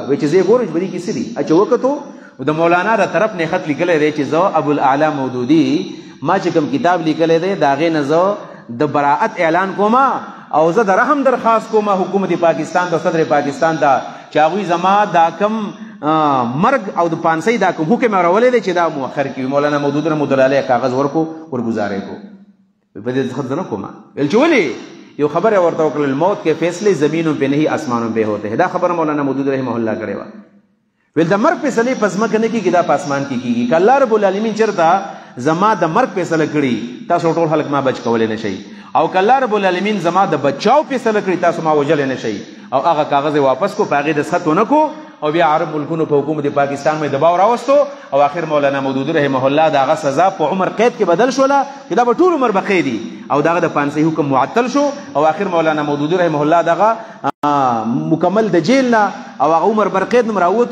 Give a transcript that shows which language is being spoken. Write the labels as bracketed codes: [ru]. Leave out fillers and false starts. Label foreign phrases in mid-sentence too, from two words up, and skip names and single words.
[ps] وایي چې زه یې ګورم چې په دې کې څه دي چې وکتو د مولانا د طرف نه خط لیکلی دی چې زه ابوالاعلی مودودي ما چې کوم کتاب لیکلی دی د هغې نه زه د براعت اعلان کومه او زه د رحم درخواست کومه حکومت پاکستان ته صدر پاکستان ته چې هغوی زما دا کم مرګ او د پانسۍ دا کوم حکم راولی دی چې دا مؤخر کړي. مولانا مودود [ar] رحمت الله علیه [ps] کاغذ ورګزارې کو په دې دستخط زه نه کومه. ویل چې ولې؟ یو خبر ورته وکړل [ur] الموت کے فیصلے زمینوں پہ نہیں آسمانوں پہ ہوتے ہیں. [ps] دا خبر مولانا مودود [ar] رحمه الله [ps] کړې وه. ویل د مرګ فیصلې په ځمکه نه کېږي دا په اسمان کې کېږي. که الله رب العالمین چېرته زما د مرګ فیصله کړي تاسو ټول خلک ما بچ کولی نه شئ او که الله رب العالمین زما د بچاو فیصله کړي تاسو ما وژلی نه شئ او هغه کاغذ یې واپس کو په هغې دستخط ونه کو او بیا عرب ملکونو په حکومت پاکستان باندې دباو راوستو او آخر مولانا مودود [ar] رحمه الله [ps] د هغه سزا په عمر قید کې بدل شوله چې دا به ټول عمر به قیدي او د هغه د پانسۍ حکم معطل شو او آخر مولانا مودود [ar] رحمه الله [ps] دغه مکمل د جیل نه او هغه عمر بر قید نه راووتو.